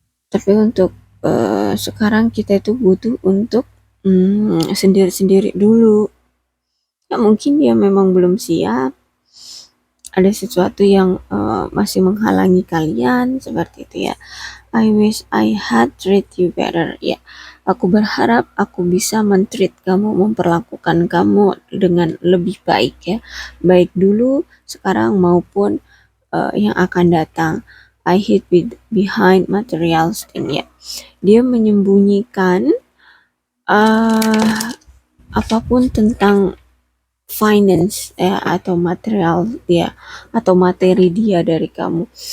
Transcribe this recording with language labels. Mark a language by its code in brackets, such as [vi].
[id] Tapi untuk sekarang kita itu butuh untuk sendiri-sendiri dulu. Ya, mungkin dia memang belum siap. Ada sesuatu yang masih menghalangi kalian seperti itu ya. [en] I wish I had treat you better. [id] Ya, aku berharap aku bisa mentreat kamu, memperlakukan kamu dengan lebih baik ya. Baik dulu, sekarang maupun yang akan datang. [en] I hid behind materials thing [id] ya. Dia menyembunyikan apapun tentang finance ya, atau material dia, atau materi dia dari kamu.